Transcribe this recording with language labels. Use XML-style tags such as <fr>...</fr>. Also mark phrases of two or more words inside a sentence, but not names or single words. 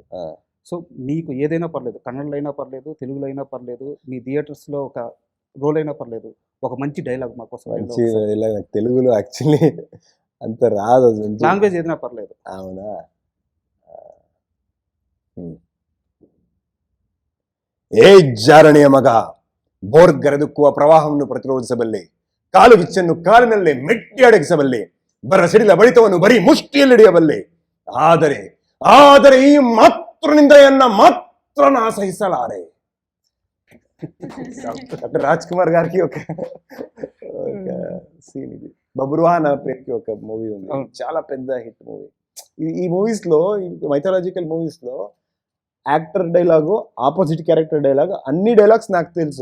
<te>సో మీకు ఏదైనా పర్లేదు, కన్నడలో అయినా పర్లేదు, తెలుగులో అయినా పర్లేదు, మీ థియేటర్స్లో ఒక రోల్ అయినా పర్లేదు, ఒక మంచి డైలాగ్ మాకోసం. మంచి డైలాగ్ నాకు తెలుగులో యాక్చువల్లీ అంత రాదు, లాంగ్వేజ్ ఏదైనా పర్లేదు. అవునా?</te> <kn>ఏ ಜಾರಣೆಯ ಮಗ ಬೋರ್ಗರೆದುಕ್ಕುವ ಪ್ರವಾಹವನ್ನು ಪ್ರತಿರೋಧಿಸಬಲ್ಲೆ, ಕಾಲು ಬಿಚ್ಚನ್ನು ಕಾಲಿನಲ್ಲೇ ಮೆಟ್ಟಿ ಅಡಗಿಸಬಲ್ಲೆ, ಬರ ಸಿಡಿಲ ಬಡಿತವನ್ನು ಬರೀ ಮುಷ್ಟಿಯಲ್ಲಿ ಹಿಡಿಯಬಲ್ಲೆ, ಆದರೆ ಈ ಮಾತ್ರ ನಿಂದೆಯನ್ನ ಮಾತ್ರ ನಾ ಸಹಿಸಲಾರೆ.</kn> <te>డాక్టర్ రాజ్ కుమార్ గారికి ఒక సీన్ ఇది. బబ్రువా నా పేరుకి ఒక మూవీ ఉంది, చాలా పెద్ద హిట్ మూవీ. ఈ మూవీస్ లో, మైథాలజికల్ మూవీస్ లో యాక్టర్ డైలాగు, ఆపోజిట్ క్యారెక్టర్ డైలాగ్, అన్ని డైలాగ్స్ నాకు తెలుసు.</te>